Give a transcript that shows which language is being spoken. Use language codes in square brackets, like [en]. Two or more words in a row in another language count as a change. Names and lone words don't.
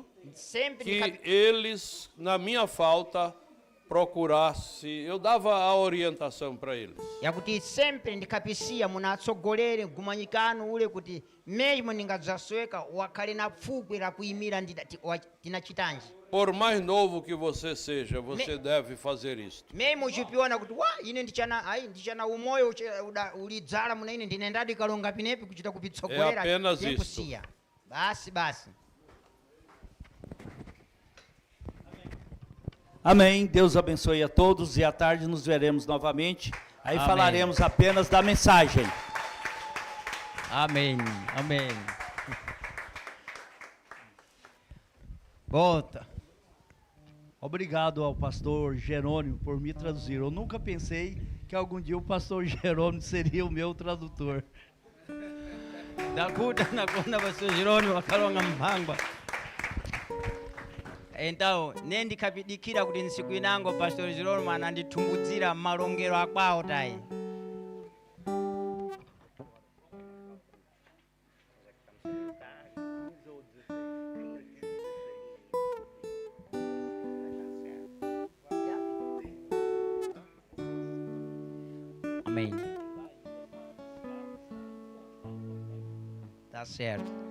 [pt] sempre que eles, na minha falta, procurasse, eu dava a orientação para eles. [seh] yakuti sempre ndikhapisiya muna atsogoleri mgumanyikano ule kuti mesmo ndingadzasweka wakhale na pfukwi la kuyimira tinachitanji [pt] Por mais novo que você seja, você deve fazer isto. [seh] mesmo uchipiona kuti wa ine ndichana umoyo ulidzala muna ine ndinendadi kalonga pinepi kuchita kupitsogolera [pt] apenas isto. [seh] tekusiya basi [pt] Amém. Deus abençoe a todos e à tarde nos veremos novamente. Aí Amém. falaremos apenas da mensagem. amém volta. Obrigado ao pastor Jerônimo por me traduzir. Eu nunca pensei que algum dia o pastor Jerônimo seria o meu tradutor. [seh] Dakuta nakona pastor Jerônimo akalonga mphangwa então nendikapidikira kuti nsiku inango pastor Jerônimo anandithumbudzira malongero akwawo tayi [pt] amém tá certo.